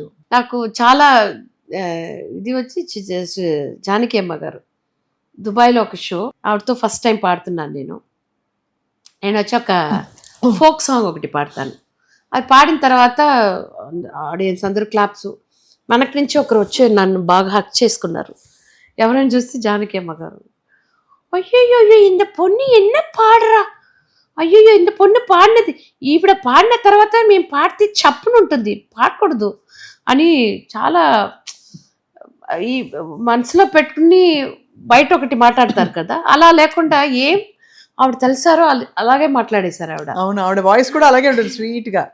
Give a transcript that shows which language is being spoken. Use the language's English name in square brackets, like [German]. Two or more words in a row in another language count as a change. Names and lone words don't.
[Telugu] నాకు చాలా ఇది వచ్చి జానకి అమ్మ గారు దుబాయ్లో ఒక షో, ఆవిడతో [English] first time [Telugu] పాడుతున్నాను నేను వచ్చి ఒక [English] folk song [Telugu] ఒకటి పాడతాను. అది పాడిన తర్వాత ఆడియన్స్ అందరూ క్లాప్స్. మనకి నుంచి ఒకరు వచ్చి నన్ను బాగా హక్ చేసుకున్నారు. ఎవరైనా చూస్తే జానకి అమ్మ గారు, అయ్యో [Tamil] இந்த பொண்ணு என்ன [Telugu] పాడరా, అయ్యో [Tamil] இந்த பொண்ணு [Telugu] పాడినది, ఈవిడ పాడిన తర్వాత మేము పాడితే చప్పునుంటుంది, పాడకూడదు అని చాలా ఈ మనసులో పెట్టుకుని బయట ఒకటి మాట్లాడతారు కదా, అలా లేకుండా ఏం ఆవిడ తెలిసారో అలాగే మాట్లాడేశారు ఆవిడ. అవును, ఆవిడ వాయిస్ కూడా అలాగే ఉంటుంది, స్వీట్ గా.